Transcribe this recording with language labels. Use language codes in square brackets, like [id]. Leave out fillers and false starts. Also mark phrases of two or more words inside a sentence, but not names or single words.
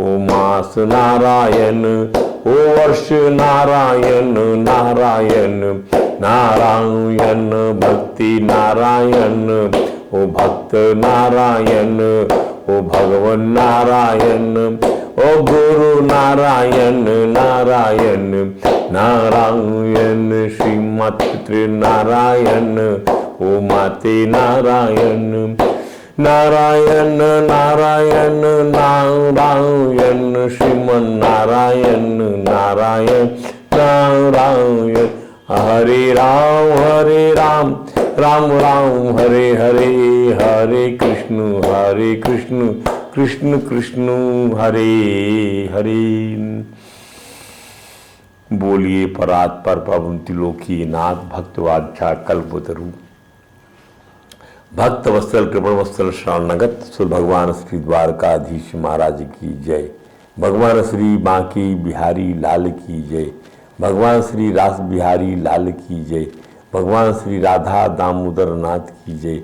[hi] मास नारायण ओ वर्ष नारायण नारायण नारायण भक्ति नारायण ओ भक्त नारायण ओ भगवान नारायण ओ गुरु नारायण नारायण नारायण श्रीमती नारायण ओ माते नारायण नारायण नारायण नारायण श्रीमन नारायण नारायण नारायण हरे राम राम राम हरे हरे, हरे कृष्ण कृष्ण कृष्ण हरे हरे। बोलिए परात्पर पवन त्रिलोकी नाथ भक्तवाध्या कल्पतरु, भक्त वत्सल कृपण वत्सल शरणगत सुर भगवान श्री द्वारकाधीश महाराज की जय। भगवान श्री बांके बिहारी लाल की जय। भगवान श्री रास बिहारी लाल की जय। भगवान श्री राधा दामोदर नाथ की जय।